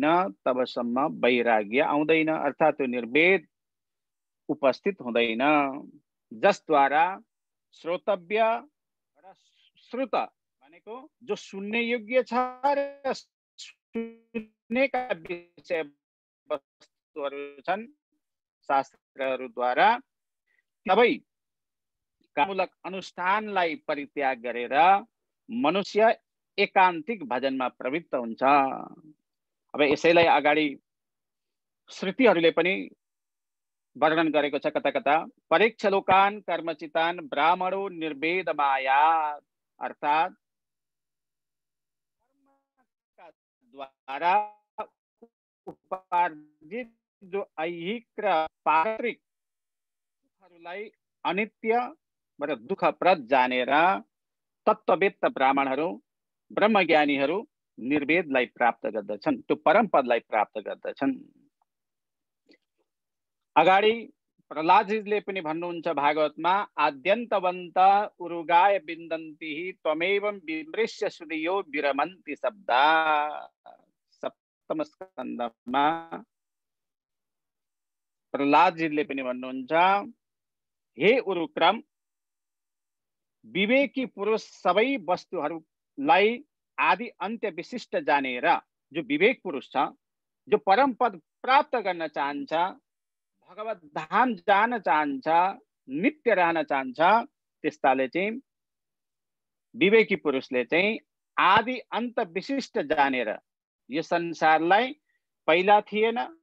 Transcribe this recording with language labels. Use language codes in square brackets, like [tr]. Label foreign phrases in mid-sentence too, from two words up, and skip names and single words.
[ne] तबसम्म वैराग्य आउँदैन, अर्थात् त्यो निर्वेद उपस्थित हुँदैन, जसद्वारा श्रोतव्य र श्रुत भनेको जो सुन्ने योग्य छ र सुन्नेका विषय वस्तुहरू छन् शास्त्रहरूद्वारा सबै कामूलक अनुष्ठानलाई परित्याग गरेर मनुष्य एकान्तिक भजनमा प्रवृत्त हुन्छ। अब यसैलाई अगाडि श्रुतिहरूले पनि वर्णन गरेको छ कता कता। [sa] परीक्ष लोकान कर्मचितान ब्राह्मणो निर्वेद माया, [ne] अर्थात् द्वारा उपार्जित जो ऐहिक र पारिक सुखहरूलाई अनित्य र दुःखप्रद जानेर तत्त्ववेत्त ब्राह्मणहरू ब्रह्मज्ञानीहरू निर्वेदलाई प्राप्त गर्दछन्, त्यो परम पदलाई प्राप्त गर्दछन्। अगाडि प्रहलादजीले पनि भन्नुहुन्छ भागवतमा, [sa] आद्यन्तवन्त उरुगाय बिन्दन्ति त्वमेवं विमृश्य सुधियो विरमन्ति शब्दा। [ne] सप्तम स्कन्धमा प्रहलादजीले पनि भन्नुहुन्छ, हे उरुक्रम, विवेकी पुरुष सबै वस्तुहरूलाई आदि अन्त्य विशिष्ट जानेर, जो विवेक पुरुष छ, जो परम पद प्राप्त गर्न चाहन्छ, भगवत धाम जान चाहन्छ, नित्य रहन चाहन्छ, त्यस्ताले चाहिँ विवेकी पुरुषले चाहिँ आदि अन्त विशिष्ट जानेर यो संसारलाई पहिला थिएन,